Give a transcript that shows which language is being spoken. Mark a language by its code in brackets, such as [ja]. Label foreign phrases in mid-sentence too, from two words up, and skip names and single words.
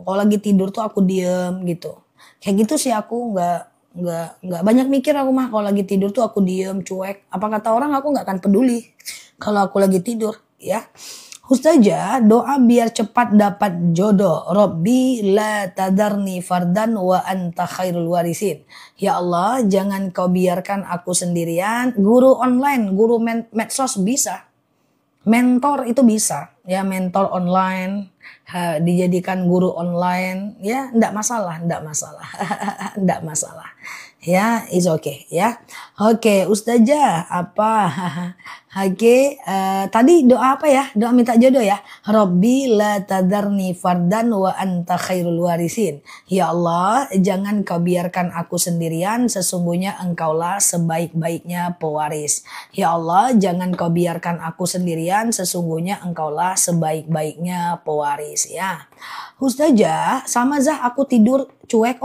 [id] Kalau lagi tidur tuh aku diem gitu. Kayak gitu sih aku nggak banyak mikir aku mah. Kalau lagi tidur tuh aku diem cuek. Apa kata orang aku nggak akan peduli. Kalau aku lagi tidur ya. Ustazah doa biar cepat dapat jodoh. [ar] رب لا تذرني فردا وأنت خير الوارثين. [id] Ya Allah jangan kau biarkan aku sendirian. Guru online, guru medsos bisa. Mentor itu bisa. Ya mentor online. Dijadikan guru online. Ya enggak masalah. Enggak masalah. Ya, [en] is okay [id] ya. Oke, Ustazah apa? Oke, tadi doa apa ya? Doa minta jodoh ya. [ar] رب لا تذرني فردا وأنت خير الوارثين. [id] Ya Allah, jangan kau biarkan aku sendirian, sesungguhnya engkaulah sebaik-baiknya pewaris. Ya Allah, jangan kau biarkan aku sendirian, sesungguhnya engkaulah sebaik-baiknya pewaris ya. Ustazah, sama Zah aku tidur cuek.